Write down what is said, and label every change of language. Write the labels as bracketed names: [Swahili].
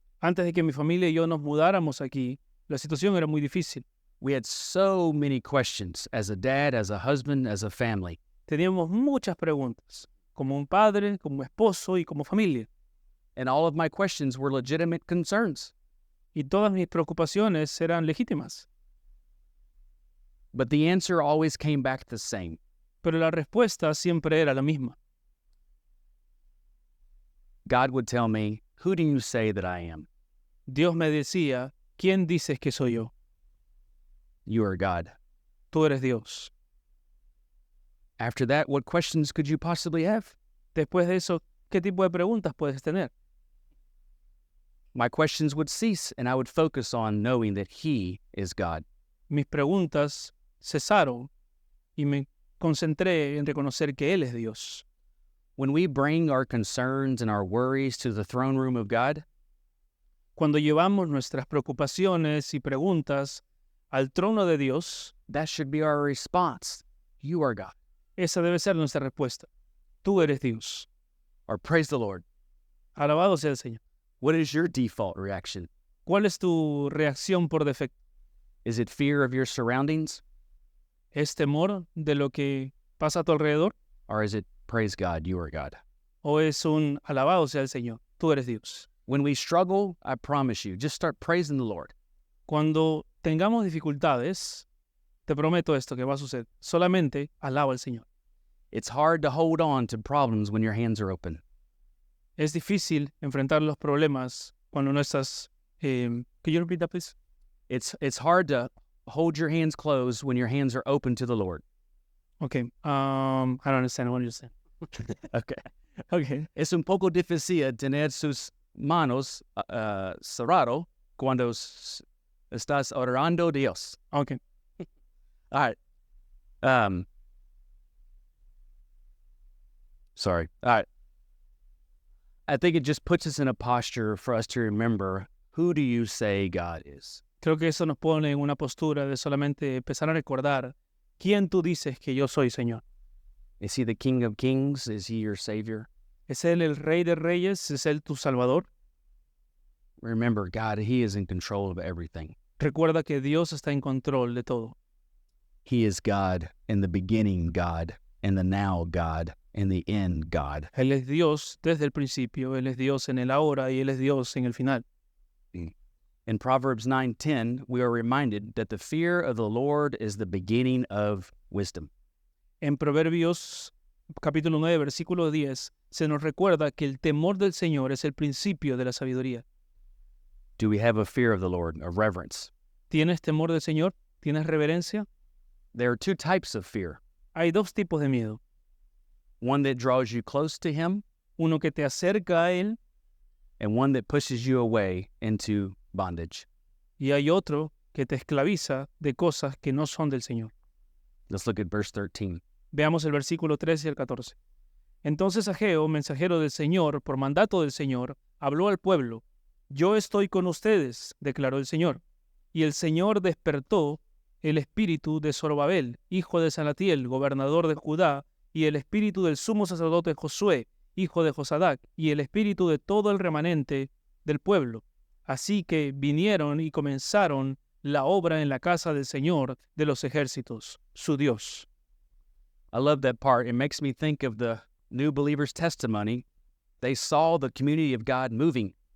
[Spanish] Antes de que mi familia y yo nos mudáramos aquí, la situación era muy difícil. [English] We had so many questions as a dad, as a husband, as a family. [Spanish] Teníamos muchas preguntas, como un padre, como esposo y como familia. [English] And all of my questions were legitimate concerns. [Spanish] Y todas mis preocupaciones eran legítimas. [English] But the answer always came back the same. [Spanish] Pero la respuesta siempre era la misma. [English] God would tell me, "Who do you say that I am?" [Spanish] Dios me decía, ¿quién dices que soy yo? [English] You are God. [Spanish] Tú eres Dios. [English] After that, what questions could you possibly have? [Spanish] Después de eso, ¿qué tipo de preguntas puedes tener? [English] My questions would cease, and I would focus on knowing that He is God. [Spanish] Mis preguntas cesaron y me concentré en reconocer que Él es Dios. [English] When we bring our concerns and our worries to the throne room of God, [Spanish] Cuando llevamos nuestras preocupaciones y preguntas al trono de Dios, [English] that should be our response. You are God. [Spanish] esa debe ser nuestra respuesta. Tú eres Dios. [English] Or praise the Lord. [Spanish] Alabado sea el Señor. [English] What is your default reaction? [Spanish] ¿Cuál es tu reacción por defecto? [English] Is it fear of your surroundings? [Spanish] ¿Es temor de lo que pasa a tu alrededor? [English] Or is it praise God, you are God? [Spanish] ¿O es un alabado sea el Señor? Tú eres Dios. [English] When we struggle, I promise you, just start praising the Lord. [Spanish] Cuando tengamos dificultades, te prometo esto que va a suceder. Solamente alaba al Señor. [English] It's hard to hold on to problems when your hands are open. [Spanish] Es difícil enfrentar los problemas cuando no estás... [English] Can you repeat that, please? It's hard to hold your hands closed when your hands are open to the Lord. Okay. I don't understand what you're saying. Okay. Okay. [Spanish] Es un poco difícil tener sus manos cerrado cuando estás orando a Dios. [English] Okay. All right. Sorry. All right. I think it just puts us in a posture for us to remember, who do you say God is? [Spanish] Creo que eso nos pone en una postura de solamente empezar a recordar quién tú dices que yo soy, Señor. [English] Is He the King of Kings? Is He your Savior? [Spanish] ¿Es Él el Rey de Reyes? ¿Es Él tu Salvador? [English] Remember, God, He is in control of everything. [Spanish] Recuerda que Dios está en control de todo. [English] He is God in the beginning, God, and the now, God, and the end, God. [Spanish] Él es Dios desde el principio, Él es Dios en el ahora y Él es Dios en el final. [English] In Proverbs 9:10, we are reminded that the fear of the Lord is the beginning of wisdom. [Spanish] En Proverbios capítulo 9, versículo 10, se nos recuerda que el temor del Señor es el principio de la sabiduría. [English] Do we have a fear of the Lord, a reverence? [Spanish] ¿Tienes temor del Señor? ¿Tienes reverencia? [English] There are two types of fear. [Spanish] Hay dos tipos de miedo. [English] One that draws you close to Him, [Spanish] Uno que te acerca a Él [English] and one that pushes you away into bondage. [Spanish] y hay otro que te esclaviza de cosas que no son del Señor. [English] Let's look at verse 13. [Spanish] Veamos el versículo 13 y el 14. Entonces Ageo, mensajero del Señor, por mandato del Señor, habló al pueblo. Yo estoy con ustedes, declaró el Señor. Y el Señor despertó el espíritu de Zorobabel, hijo de Salatiel, gobernador de Judá, y el espíritu del sumo sacerdote Josué, hijo de Josadac, y el espíritu de todo el remanente del pueblo. Así que vinieron y comenzaron la obra en la casa del Señor de los ejércitos, su Dios. [English] I love that part. It makes me think of the new believers' testimony. They saw the community of God moving.